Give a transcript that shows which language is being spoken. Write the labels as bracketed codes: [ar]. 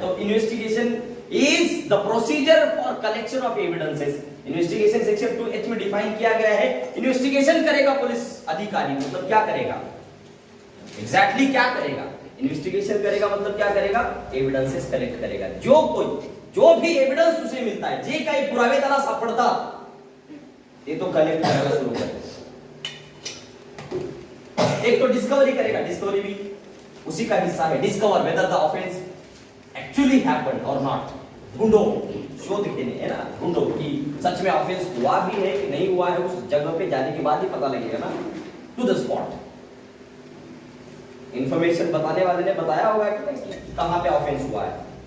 [en] तो investigation is the procedure for collection of evidences. [hi] Investigation section 2H में define किया गया है. इन्वेस्टिगेशन करेगा पुलिस अधिकारी, मतलब क्या करेगा? एग्जैक्टली क्या करेगा? इन्वेस्टिगेशन करेगा मतलब क्या करेगा? एविडेंसेस कलेक्ट करेगा. जो भी एविडेंस उसे मिलता है, [mr] जे काही पुरावे त्याला सापडतात ते तो कलेक्ट करायला सुरू करेगा. [hi] एक तो डिस्कवरी करेगा. डिस्कवरी भी उसी का हिस्सा है. [en] Discover whether the offence actually happened or not. [hi] ढूंढो, [mr] शोध लेने, [hi] है ना? ढूंढो कि सच में ऑफेंस हुआ भी है कि नहीं हुआ है. उस जगह पे जाने के बाद ही पता लगेगा ना. [en] to the spot, [hi] इंफॉर्मेशन बताने वाले ने बताया होगा कि नहीं कहां पे ऑफेंस हुआ है.